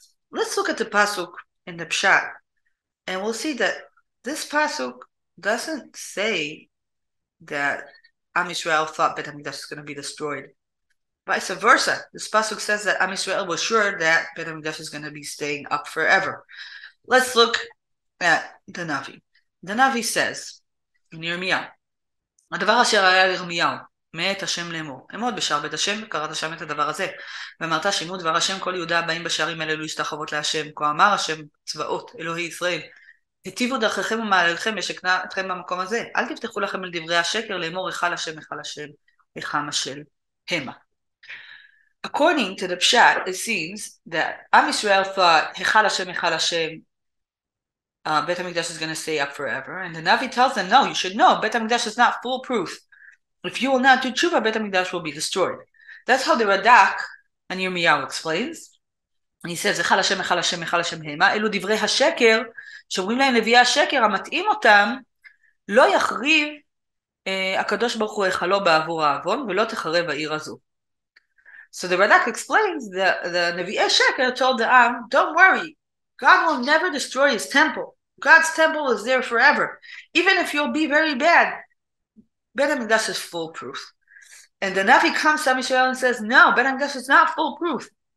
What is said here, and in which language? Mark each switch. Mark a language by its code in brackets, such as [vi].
[en] Let's look at the pasuk in the pshat, and we'll see that this pasuk doesn't say that Am Yisrael thought Beit HaMikdash is going to be destroyed. Vice versa. This pasuk says that Am Yisrael was sure that Beit HaMikdash is going to be staying up forever. Let's look at the Navi. The Navi says in [he] ירמיהו, הדבר אשר היה לירמיהו, מאת השם לאמור, אמוד בשער בית השם, וקראת שם את הדבר הזה. ואמרת שמעו דבר השם, כל יהודה הבאים בשערים האלה להשתחוות להשם, כה אמר השם צבאות, אלוהי ישראל. היטיבו דרככם ומעלליכם ישכנה אתכם במקום הזה. אל תפתחו לכם על דברי השקר, לאמור היכל השם, היכל השם, היכם השם, המה. [en] According to the Pshat, it seems that Am Yisrael thought, [he] היכל השם, היכל השם, [en] Beit HaMikdash is going to stay up forever. And the Navi tells them, no, you should know, Beit HaMikdash is not foolproof. If you will not do tshuva, Beit HaMikdash will be destroyed. That's how the Radak and Yirmiyahu explains. And he says, [he] Echal Hashem, Echal Hashem, Echal Hashem Hema, אלו דברי השקר, שאומרים להם נביאי השקר, המתאים אותם, לא יחריב הקדוש ברוך הוא היכלו בעבור העוון, ולא תחרב העיר הזו. [en] So the Radak explains that the נביאי שקר told the Am, don't worry, God will never destroy his temple. God's temple is there forever. Even if you'll be very bad, Beit HaMikdash is foolproof. And the Navi comes to Am Yisrael and says, no, Beit HaMikdash is not foolproof.